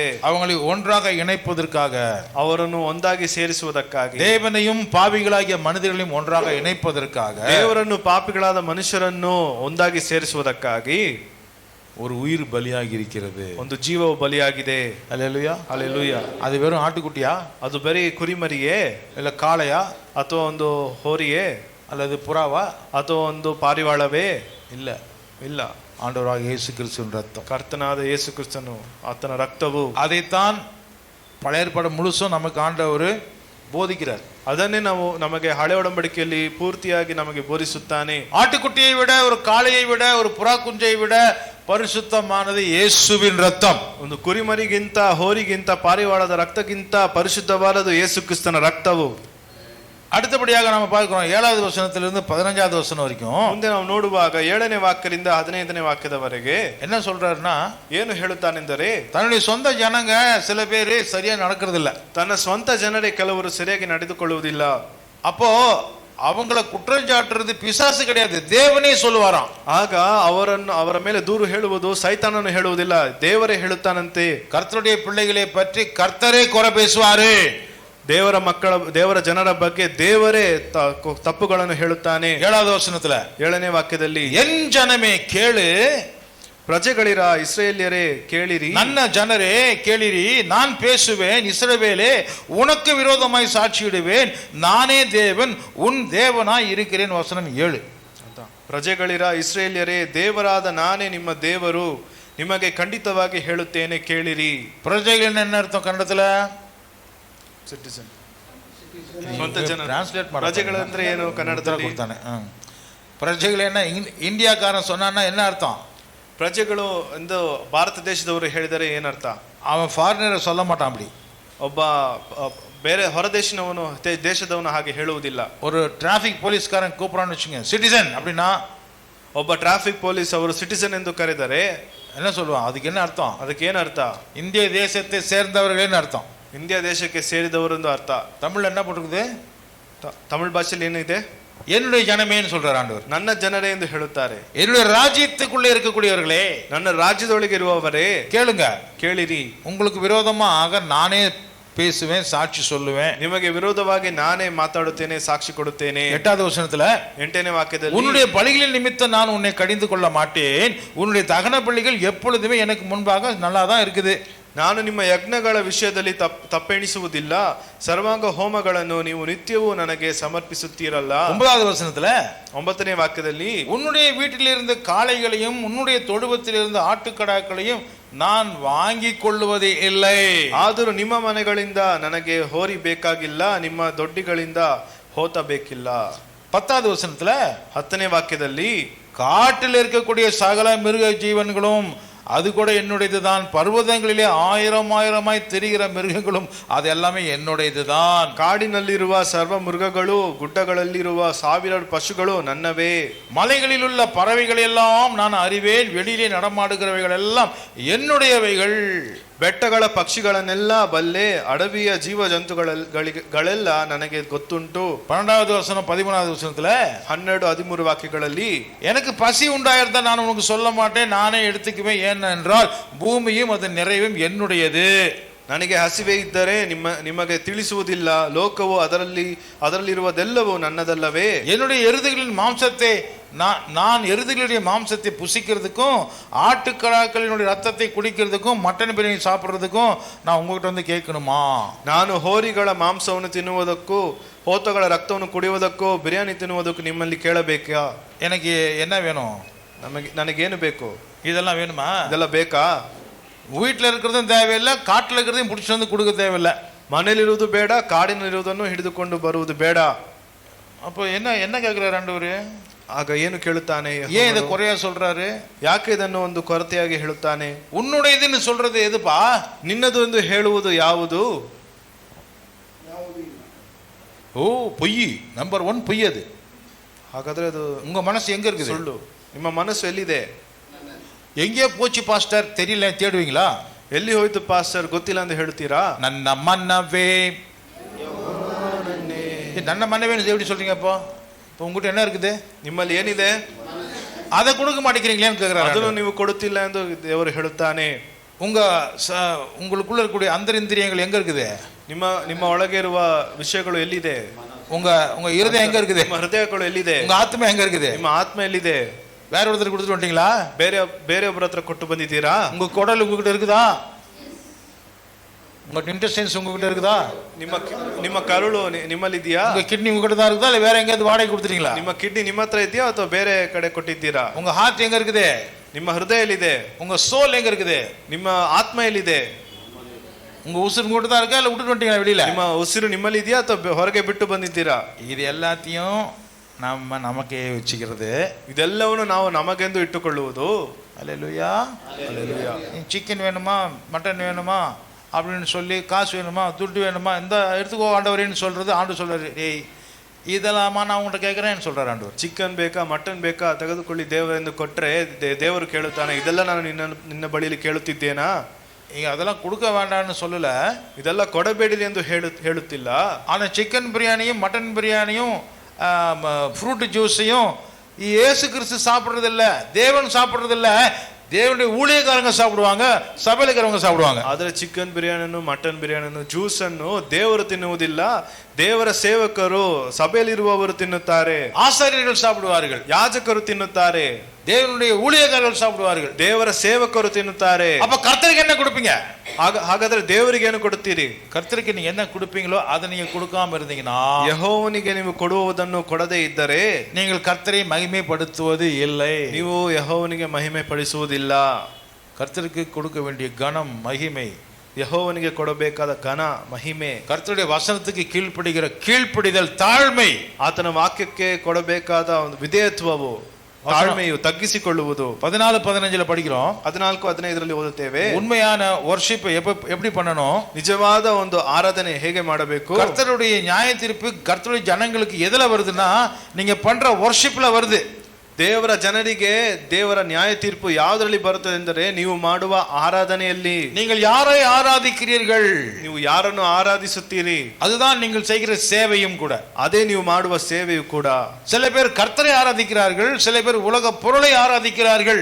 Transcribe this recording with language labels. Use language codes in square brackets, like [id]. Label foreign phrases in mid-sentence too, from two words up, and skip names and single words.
[ta] அவங்களை ஒன்றாக இணைப்பதற்காக, [kn] ಅವರನ್ನು ಒಂದಾಗಿ ಸೇರಿಸುವುದಕ್ಕಾಗಿ, [ta] தேவனையும் பாவிகளாகிய மனிதர்களையும் ஒன்றாக இணைப்பதற்காக, [kn] ದೇವರನ್ನು ಪಾಪಿಗಳಾದ ಮನುಷ್ಯರನ್ನು ಒಂದಾಗಿ ಸೇರಿಸುವುದಕ್ಕಾಗಿ [ta] ஒரு உயிர் பலியாகி இருக்கிறது. [kn] ಒಂದು ಜೀವವು ಬಲಿಯಾಗಿದೆ. [ta] அல்லேலூயா, [kn] ಹಲ್ಲೆಲೂಯಾ. [ta] அது வெறும் ஆட்டுக்குட்டியா, [kn] ಅದು ಬರೀ ಕುರಿಮರಿಯೇ, [ta] இல்ல காளையா, [kn] ಅಥವಾ ಒಂದು ಹೋರಿಯೇ, [ta] அல்லது புறாவா, [kn] ಅಥವಾ ಒಂದು ಪಾರಿವಾಳವೇ? [ta] இல்ல, [kn] ಇಲ್ಲ. [ta] ஆண்டவராக இயேசு கிறிஸ்துவின் ரத்தம். [kn] ಕರ್ತನಾದ ಯೇಸು ಕ್ರಿಸ್ತನು, ಆತನ ರಕ್ತವು. [ta] அதைத்தான் பழைய ஏற்பாடு முழுசும் நமக்கு ஆண்டவர் போதிக்கிறார். [kn] ಅದನ್ನೇ ನಾವು ನಮಗೆ ಹಳೆ ಒಡಂಬಡಿಕೆಯಲ್ಲಿ ಪೂರ್ತಿಯಾಗಿ ನಮಗೆ ಬೋಧಿಸುತ್ತಾನೆ. [ta] ஆட்டுக்குட்டியை விட, ஒரு காளையை விட, ஒரு புறா குஞ்சை விட பரிசுத்தமானது இயேசுவின் ரத்தம். [kn] ಒಂದು ಕುರಿಮರಿಗಿಂತ, ಹೋರಿಗಿಂತ, ಪಾರಿವಾಳದ ರಕ್ತಕ್ಕಿಂತ ಪರಿಶುದ್ಧವಾದದು ಯೇಸು ಕ್ರಿಸ್ತನ ರಕ್ತವು. [ta] அடுத்தபடியாக நம்ம பார்க்கிறோம் 7வது வசனத்திலிருந்து 15வது வசனம் வரைக்கும். [kn] ಮುಂದೆ ನಾವು ನೋಡುವಾಗ 7ನೇ ವಾಕ್ಯದಿಂದ 15ನೇ ವಾಕ್ಯದವರೆಗೆ [ta] என்ன சொல்றாருன்னா, [kn] ಏನು ಹೇಳುತ್ತಾನೆಂದರೆ, [ta] தன்னுடைய சொந்த ஜனங்க சில பேர் சரியா நடக்கிறது இல்ல. [kn] ತನ್ನ ಸ್ವಂತ ಜನರೇ ಕೆಲವರು ಸರಿಯಾಗಿ ನಡೆದುಕೊಳ್ಳುವುದಿಲ್ಲ. [ta] அப்போ அவங்கள குற்றம் சாட்டுறது பிசாசு கிடையாது, தேவனே சொல்லுவாராம். [kn] ಆಗ ಅವರ ಮೇಲೆ ದೂರು ಹೇಳುವುದು ಸೈತಾನನು ಹೇಳುವುದಿಲ್ಲ, ದೇವರೇ ಹೇಳುತ್ತಾನಂತೆ. [ta] கர்த்தருடைய பிள்ளைகளை பற்றி கர்த்தரே குறை பேசுவாரு. [kn] ದೇವರ ಜನರ ಬಗ್ಗೆ ದೇವರೇ ತಪ್ಪುಗಳನ್ನು ಹೇಳುತ್ತಾನೆ. [ta] 7வது வசனத்துல [kn] 7ನೇ ವಾಕ್ಯದಲ್ಲಿ, [ta] என் ஜனமே கேளு, [kn] ಪ್ರಜೆಗಳಿರ ಇಸ್ರಾಯೇಲ್ಯರೇ ಕೇಳಿರಿ, ನನ್ನ ಜನರೇ ಕೇಳಿರಿ, [ta] நான் பேசுவேன், இஸ்ரவேலே உனக்கு விரோதமாய் சாட்சியிடுவேன், நானே தேவன் உன் தேவனாய் இருக்கிறேன். வசனம் 7. [kn] ಪ್ರಜೆಗಳಿರ ಇಸ್ರಾಯೇಲ್ಯರೇ, ದೇವರಾದ ನಾನೇ ನಿಮ್ಮ ದೇವರು, ನಿಮಗೆ ಖಂಡಿತವಾಗಿ ಹೇಳುತ್ತೇನೆ ಕೇಳಿರಿ. [ta] பிரஜைகள் என்ன அர்த்தம் கன்னடத்துல? [kn] ಸಿಟಿಸನ್, ಸ್ವಂತ ಜನ. ಟ್ರಾನ್ಸ್ಲೇಟ್ ಮಾಡಿ. ಪ್ರಜೆಗಳಂದ್ರೆ ಏನು ಕನ್ನಡದಲ್ಲಿ? ಕೊಡ್ತಾನೆ. [ta] ಪ್ರಜೆಗಳು என்ன இந்தியாக்காரன் சொன்னான்னா என்ன அர்த்தம்? [kn] ಪ್ರಜೆಗಳು ಎಂದು ಭಾರತ ದೇಶದವರು ಹೇಳಿದರೆ ಏನರ್ಥ? [ta] அவன் ஃபாரினர் சொல்ல மாட்டான் அப்படி. [kn] ಒಬ್ಬ ಬೇರೆ ಹೊರದೇಶದವನು ದೇಶದವನು ಹಾಗೆ ಹೇಳುವುದಿಲ್ಲ. [ta] ஒரு டிராஃபிக் போலீஸ்காரன் கூப்பிடான்னு வச்சுங்க, சிட்டிசன் அப்படின்னா, [kn] ಒಬ್ಬ [en] traffic police [kn] ಅವರು ಸಿಟಿಸನ್ ಎಂದು ಕರೆದರೆ [ta] என்ன சொல்லுவான்? அதுக்கு என்ன அர்த்தம்? [kn] ಅದಕ್ಕೆ ಏನು ಅರ್ಥ? [ta] இந்திய தேசத்தை சேர்ந்தவர்களேன்னு அர்த்தம். [kn] ಇಂಡಿಯಾ ದೇಶಕ್ಕೆ ಸೇರಿದವರು ಎಂದು ಅರ್ಥ. [ta] தமிழ்ல என்ன போட்டிருக்குது? [kn] ತಮಿಳ್ ಭಾಷೆಯಲ್ಲಿ ಏನಿದೆ? [ta] என்னுடைய ஜனமேன்னு சொல்றார் ஆண்டவர். [kn] ನನ್ನ ಜನರೇ ಎಂದು ಹೇಳುತ್ತಾರೆ. [ta] என்னுடைய ராஜ்யத்துக்குள்ளே இருக்கக்கூடியவர்களே, [kn] ನನ್ನ ರಾಜ್ಯದೊಳಗೆ ಇರುವವರೇ [ta] கேளுங்க, [kn] ಕೇಳಿರಿ. [ta] உங்களுக்கு விரோதமாக நானே பேசுவேன், சாட்சி சொல்லுவேன். [kn] ನಿಮಗೆ ವಿರೋಧವಾಗಿ ನಾನೇ ಮಾತಾಡುತ್ತೇನೆ, ಸಾಕ್ಷಿ ಕೊಡುತ್ತೇನೆ. [ta] 8வது வசனத்துல [kn] 8ನೇ ವಾಕ್ಯದಲ್ಲಿ [ta] உன்னுடைய பலிகளின் நிமித்தம் நான் உன்னை கடிந்து கொள்ள மாட்டேன், உன்னுடைய தகன பலிகள் எப்பொழுதுமே எனக்கு முன்பாக நல்லா தான் இருக்குது. [kn] ನಾನು ನಿಮ್ಮ ಯಜ್ಞಗಳ ವಿಷಯದಲ್ಲಿ ತಪ್ಪೆಣಿಸುವುದಿಲ್ಲ, ಸರ್ವಾಂಗ ಹೋಮಗಳನ್ನು ನೀವು ನಿತ್ಯವೂ ನನಗೆ ಸಮರ್ಪಿಸುತ್ತೀರಲ್ಲ. [ta] 9வது வசனத்துல [kn] 9ನೇ ವಾಕ್ಯದಲ್ಲಿ [ta] உன்னுடைய வீட்டில் இருந்த காளைகளையும் உன்னுடைய தொழுவத்தில் இருந்த ஆட்டுக்கடாக்களையும் நான் வாங்கி ಕೊಳ್ಳುವುದೇ இல்லை. [kn] ಆದರೂ ನಿಮ್ಮ ಮನೆಗಳಿಂದ ನನಗೆ ಹೋರಿ ಬೇಕಾಗಿಲ್ಲ, ನಿಮ್ಮ ದೊಡ್ಡಿಗಳಿಂದ ಹೋತ ಬೇಕಿಲ್ಲ. [ta] 10வது வசனத்துல [kn] 10ನೇ ವಾಕ್ಯದಲ್ಲಿ [ta] காட்டில் இருக்கக்கூடிய சகல மிருக ஜீவன்களும் அது கூட என்னுடையதுதான், பர்வதங்களிலே ஆயிரமாய் தெரிகிற மிருகங்களும் அது எல்லாமே என்னுடையதுதான். [kn] ಕಾಡಿನಲ್ಲಿರುವ ಸರ್ವ ಮೃಗಗಳು, ಗುಡ್ಡಗಳಲ್ಲಿರುವ 1000 ಪಶುಗಳು ನನ್ನವೇ. [ta] மலைகளில் உள்ள பறவைகள் எல்லாம் நான் அறிவேன், வெளியிலே நடமாடுகிறவைகள் எல்லாம் என்னுடையவைகள். [kn] ಬೆಟ್ಟಗಳ ಪಕ್ಷಿಗಳನ್ನೆಲ್ಲ ಬಲ್ಲೆ, ಅಡವಿಯ ಜೀವ ಜಂತುಗಳೆಲ್ಲ ನನಗೆ ಗೊತ್ತುಂಟು. [ta] 12வது வசனம் 13வது வசனத்துல [kn] 12, 13 ವಾಕ್ಯಗಳಲ್ಲಿ [ta] எனக்கு பசி உண்டாயிருந்தா நான் உனக்கு சொல்ல மாட்டேன், நானே எடுத்துக்குவேன், ஏனென்றால் பூமியும் அதன் நிறைவும் என்னுடையது. [kn] ನನಗೆ ಹಸಿವೆ ಇದ್ದರೆ ನಿಮಗೆ ತಿಳಿಸುವುದಿಲ್ಲ, ಲೋಕವು ಅದರಲ್ಲಿರುವುದೆಲ್ಲವೂ ನನ್ನದಲ್ಲವೇ. [ta] என்னுடைய எருதுகளின் மாம்சத்தை நான் எருதுகளுடைய மாம்சத்தை புசிக்கிறதுக்கும் ஆட்டுக்கடாக்களினுடைய ரத்தத்தை குடிக்கிறதுக்கும் மட்டன் பிரியாணி சாப்பிட்றதுக்கும் நான் உங்ககிட்ட வந்து கேட்கணுமா? [kn] ನಾನು ಹೋರಿಗಳ ಮಾಂಸವನ್ನು ತಿನ್ನುವುದಕ್ಕೂ ಹೋತಗಳ ರಕ್ತವನ್ನು ಕುಡಿಯುವುದಕ್ಕೂ ಬಿರಿಯಾನಿ ತಿನ್ನುವುದಕ್ಕೂ ನಿಮ್ಮಲ್ಲಿ ಕೇಳಬೇಕಾ? [ta] எனக்கு என்ன வேணும்? [kn] ನನಗೇನು ಬೇಕು? [ta] இதெல்லாம் வேணுமா? [kn] ಇದೆಲ್ಲ ಬೇಕಾ? [ta] வீட்டில் இருக்கிறதும் தேவையில்லை, காட்டில் இருக்கிறதையும் பிடிச்சி வந்து கொடுக்க தேவையில்லை. [kn] ಮನೇಲಿರುವುದು ಬೇಡ, ಕಾಡಿನಲ್ಲಿರುವುದನ್ನು ಹಿಡಿದುಕೊಂಡು ಬರುವುದು ಬೇಡ. [ta] அப்போ என்ன கேட்கிறாரு ஆண்டவர்? [kn] ಆಗ ಏನು ಕೇಳುತ್ತಾನೆ? [ta] ஏன் இதை குறையா சொல்றாரு? [kn] ಯಾಕೆ ಇದನ್ನು ಒಂದು ಕೊರತೆಯಾಗಿ ಹೇಳುತ್ತಾನೆ? [ta] உன்னுடையதுன்னு சொல்றது எதுப்பா? [kn] ನಿನ್ನದು ಎಂದು ಹೇಳುವುದು ಯಾವುದು? [ta] ஓ, பொய். நம்பர் 1 பொய். அது [kn] ಹಾಗಾದ್ರೆ ಅದು [ta] உங்க மனசு எங்க இருக்குது? [kn] ಸುಳ್ಳು. ನಿಮ್ಮ ಮನಸ್ಸು ಎಲ್ಲಿದೆ? [ta] எங்கே போச்சு பாஸ்டர் தெரியல தேடுவீங்களா? [kn] ಎಲ್ಲಿ ಹೋಯ್ತು ಪಾಸ್ಟರ್ ಗೊತ್ತಿಲ್ಲ ಅಂತ ಹೇಳ್ತೀರಾ? ನನ್ನ ಮನ್ನವೇ, ನನ್ನ ಮನ್ನವೇ [ta] எப்படி சொல்றீங்க? அப்போ உங்ககிட்ட என்ன இருக்குது? [kn] ನಿಮ್ಮಲ್ಲಿ ಏನಿದೆ? [ta] அதை கொடுக்க மாட்டேங்கிறீங்களேன்னு கேட்கிறாரு. [kn] ಅದನ್ನು ನೀವು ಕೊಡುತ್ತಿಲ್ಲ ಎಂದು ದೇವರು ಹೇಳುತ್ತಾನೆ. [ta] உங்களுக்குள்ள இருக்கக்கூடிய அந்தரிந்திரியங்கள் எங்க இருக்குது? [kn] ನಿಮ್ಮ ಒಳಗೆ ಇರುವ ವಿಷಯಗಳು ಎಲ್ಲಿದೆ? [ta] உங்க இருதயம் எங்க இருக்குது? [kn] ನಿಮ್ಮ ಹೃದಯಗಳು ಎಲ್ಲಿದೆ? [ta] உங்க ஆத்மா எங்க இருக்குது? [kn] ನಿಮ್ಮ ಆತ್ಮ ಎಲ್ಲಿದೆ? [ta] வேற ஒருத்தர் கொடுத்துட்டு வந்துட்டீங்களா? [kn] ಬೇರೆಯೊಬ್ಬರ ಹತ್ರ ಕೊಟ್ಟು ಬಂದಿದ್ದೀರಾ? [ta] உங்க குடல் உங்ககிட்ட இருக்குதா? உங்க இன்டெஸ்டைன்ஸ் உங்ககிட்ட இருக்குதா? [kn] ನಿಮ್ಮ ಕರುಳು ನಿಮ್ಮಲ್ಲಿ ಇದೆಯಾ? [ta] உங்க கிட்னி உங்ககிட்ட தான் இருக்குதா, இல்ல வேற எங்கேயாவது வாடகை கொடுத்துட்டீங்களா? [kn] ನಿಮ್ಮ ಕಿಡ್ನಿ ನಿಮ್ಮ ಹತ್ರ ಇದೆಯಾ ಅಥವಾ ಬೇರೆ ಕಡೆ ಕೊಟ್ಟಿದ್ದೀರಾ? [ta] உங்க ஹார்ட் எங்க இருக்குது? [kn] ನಿಮ್ಮ ಹೃದಯ ಎಲ್ಲಿದೆ? [ta] உங்க சோல் எங்க இருக்குது? [kn] ನಿಮ್ಮ ಆತ್ಮ ಎಲ್ಲಿದೆ? [ta] உங்க உசுறு உங்ககிட்ட தான் இருக்கா, இல்ல விட்டுட்டு வந்துட்டீங்களா வெளியில? [kn] ನಿಮ್ಮ ಉಸಿರು ನಿಮ್ಮಲ್ಲಿ ಇದೆಯಾ ಅಥವಾ ಹೊರಗೆ ಬಿಟ್ಟು ಬಂದಿದ್ದೀರಾ? [ta] இது எல்லாத்தையும் நமக்கே வச்சுக்கிறது, [kn] ಇದೆಲ್ಲವನ್ನು ನಾವು ನಮಗೆಂದು ಇಟ್ಟುಕೊಳ್ಳುವುದು. [ta] அல்லேலூயா. சிக்கன் வேணுமா, மட்டன் வேணுமா அப்படின்னு சொல்லி, காசு வேணுமா, துட்டு வேணுமா, இந்த எடுத்துக்கோ ஆண்டவரேன்னு சொல்றது. ஆண்டு சொல்றாரு, ஏய் இதெல்லாமா நான் உங்கள்கிட்ட கேட்குறேன்னு சொல்றாரு ಆಂಡವರು. [kn] ಚಿಕನ್ ಬೇಕಾ, ಮಟನ್ ಬೇಕಾ, ತೆಗೆದುಕೊಳ್ಳಿ ದೇವರೆಂದು ಕೊಟ್ಟರೆ ದೇವರು ಕೇಳುತ್ತಾನೆ, ಇದೆಲ್ಲ ನಾನು ನಿನ್ನ ಬಳಿಯಲ್ಲಿ ಕೇಳುತ್ತಿದ್ದೇನಾ? [ta] ಈಗ அதெல்லாம் கொடுக்க வேண்டாம்னு சொல்லல, [kn] ಇದೆಲ್ಲ ಕೊಡಬೇಡಿರಿ ಎಂದು ಹೇಳುತ್ತಿಲ್ಲ. [ta] ஆனால் சிக்கன் பிரியாணியும் மட்டன் பிரியாணியும் ஃப்ரூட் ஜூஸையும் இயேசு கிறிஸ்து சாப்பிட்றது இல்லை, தேவன் சாப்பிட்றது இல்லை, தேவனுடைய ஊழியக்காரங்க சாப்பிடுவாங்க, ಸಭೆಯಲ್ಲಿ இருக்கிறவங்க சாப்பிடுவாங்க. [kn] ಆದರೆ ಚಿಕನ್ ಬಿರಿಯಾನಿಯನ್ನು, ಮಟನ್ ಬಿರಿಯಾನಿಯನ್ನು, ಜ್ಯೂಸ್ ಅನ್ನು ದೇವರು ತಿನ್ನುವುದಿಲ್ಲ, ದೇವರ ಸೇವಕರು ಸಭೆಯಲ್ಲಿರುವವರು ತಿನ್ನುತ್ತಾರೆ. [ta] ஆசாரியர்கள் சாப்பிடுவார்கள், [kn] ಯಾಜಕರು ತಿನ್ನುತ್ತಾರೆ, [ta] தேவனுடைய ஊழியக்காரர்கள் சாப்பிடுவார்கள், [kn] ದೇವರ ಸೇವಕರು ತಿನ್ನುತ್ತಾರೆ. [ta] அப்ப கர்த்தருக்கு என்ன கொடுப்பீங்க? [kn] ಹಾಗಾದ್ರೆ ದೇವರಿಗೆ ಏನು ಕೊಡುತ್ತೀರಿ? [ta] கர்த்தருக்கு நீங்க என்ன கொடுப்பீங்களோ அதை நீங்க கொடுக்காம இருந்தீங்கன்னா, [kn] ಯೆಹೋವನಿಗೆ ನೀವು ಕೊಡುವುದನ್ನು ಕೊಡದೇ ಇದ್ದರೆ [ta] நீங்கள் கர்த்தரை மகிமைப்படுத்துவது இல்லை, [kn] ನೀವು ಯೆಹೋವನಿಗೆ ಮಹಿಮೆ ಪಡಿಸುವುದಿಲ್ಲ. [ta] கர்த்தருக்கு கொடுக்க வேண்டிய கனம் மகிமை, [kn] ಯೆಹೋವನಿಗೆ ಕೊಡಬೇಕಾದ ಘನ ಮಹಿಮೆ, [ta] கர்த்தருடைய வசனத்துக்கு கீழ்ப்படுகிற கீழ்ப்படிதல், தாழ்மை, [kn] ಆತನ ವಾಕ್ಯಕ್ಕೆ ಕೊಡಬೇಕಾದ ಒಂದು ವಿಧೇಯತ್ವವು, ತಾಳ್ಮೆಯು, ತಗ್ಗಿಸಿಕೊಳ್ಳುವುದು. [ta] 14-15 படிக்கிறோம். [kn] 14-15 ಓದುತ್ತೇವೆ. [ta] உண்மையான வர்ஷிப் எப்படி பண்ணணும்? [kn] ನಿಜವಾದ ಒಂದು ಆರಾಧನೆ ಹೇಗೆ ಮಾಡಬೇಕು? [ta] கர்த்தருடைய நியாய தீர்ப்பு கர்த்தருடைய ஜனங்களுக்கு எதுல வருதுன்னா, நீங்க பண்ற வர்ஷிப்ல வருது. [kn] ದೇವರ ಜನರಿಗೆ ದೇವರ ನ್ಯಾಯ ತೀರ್ಪು ಯಾವುದರಲ್ಲಿ ಬರುತ್ತದೆ ಎಂದರೆ ನೀವು ಮಾಡುವ ಆರಾಧನೆಯಲ್ಲಿ. [ta] நீங்கள் யாரை ஆராதிக்கிறீர்கள், [kn] ನೀವು ಯಾರನ್ನು ಆರಾಧಿಸುತ್ತೀರಿ, [ta] அதுதான் நீங்கள் செய்கிற சேவையும் கூட. [kn] ಅದೇ ನೀವು ಮಾಡುವ ಸೇವೆಯು ಕೂಡ. [ta] சில பேர் கர்த்தரை ஆராதிக்கிறார்கள், சில பேர் உலக பொருளை ஆராதிக்கிறார்கள்.